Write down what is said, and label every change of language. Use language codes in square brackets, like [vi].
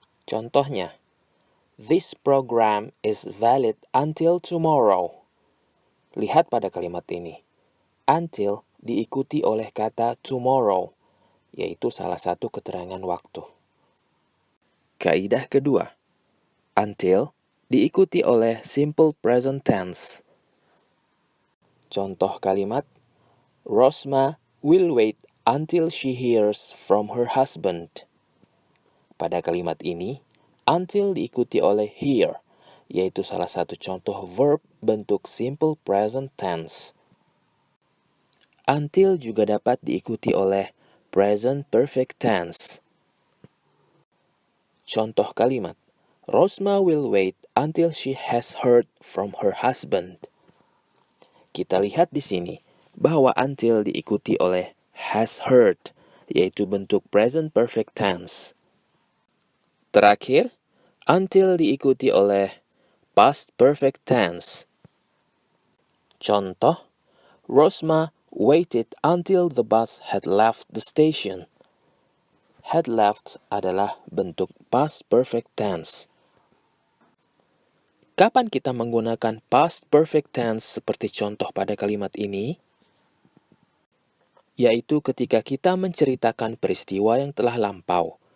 [id] Contohnya, [en] this program is valid until tomorrow. [id] Lihat pada kalimat ini. Until diikuti oleh kata tomorrow, yaitu salah satu keterangan waktu. Kaidah kedua, until diikuti oleh simple present tense. Contoh kalimat, [en] Rosma will wait until she hears from her husband. [id] Pada kalimat ini, until diikuti oleh hear, yaitu salah satu contoh verb bentuk simple present tense. Until juga dapat diikuti oleh present perfect tense. Contoh kalimat, [en] Rosma will wait until she has heard from her husband. [id] Kita lihat di sini bahwa until diikuti oleh has heard, yaitu bentuk present perfect tense. Terakhir, until diikuti oleh past perfect tense. Contoh, [en] Rosma waited until the bus had left the station. [id] Had left adalah bentuk past perfect tense. Kapan kita menggunakan past perfect tense seperti contoh pada kalimat ini? Yaitu ketika kita menceritakan peristiwa yang telah lampau.